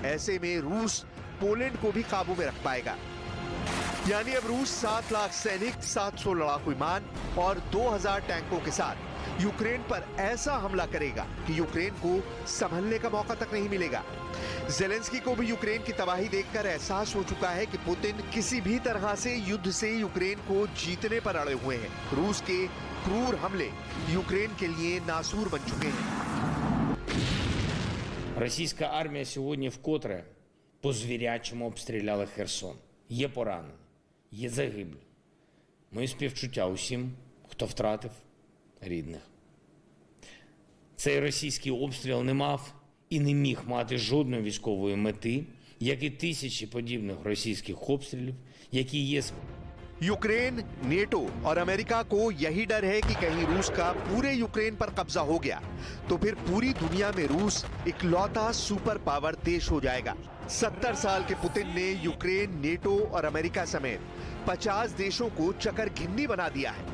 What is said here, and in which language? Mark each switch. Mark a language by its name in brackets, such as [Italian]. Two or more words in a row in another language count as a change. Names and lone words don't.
[Hindi] ऐसे में रूस पोलैंड को भी काबू में रख पाएगा। यानी अब रूस 7 लाख सैनिक, 700 लड़ाकू विमान और 2000 टैंकों के साथ यूक्रेन पर ऐसा हमला करेगा कि यूक्रेन को संभलने का मौका तक नहीं मिलेगा। ज़ेलेंस्की को भी यूक्रेन की तबाही देखकर एहसास हो चुका है कि पुतिन किसी भी तरह से युद्ध से यूक्रेन को जीतने पर अड़े हुए हैं। रूस के क्रूर हमले यूक्रेन के लिए नासूर बन चुके हैं। [Ukrainian] Російська армія сьогодні вкотре по-звірячому обстріляла Херсон. Є поранені, є загиблі. Мої співчуття усім, хто втратив рідних. Цей російський обстріл не мав і не міг мати жодної військової мети, як і тисячі подібних російських обстрілів, які є [Hindi] यूक्रेन, नेटो और अमेरिका को यही डर है कि कहीं रूस का पूरे यूक्रेन पर कब्जा हो गया तो फिर पूरी दुनिया में रूस इकलौता [English] super power [Hindi] देश हो जाएगा। 70 साल के पुतिन ने यूक्रेन, नेटो और अमेरिका समेत 50 देशों को चकर घिन्नी बना दिया है।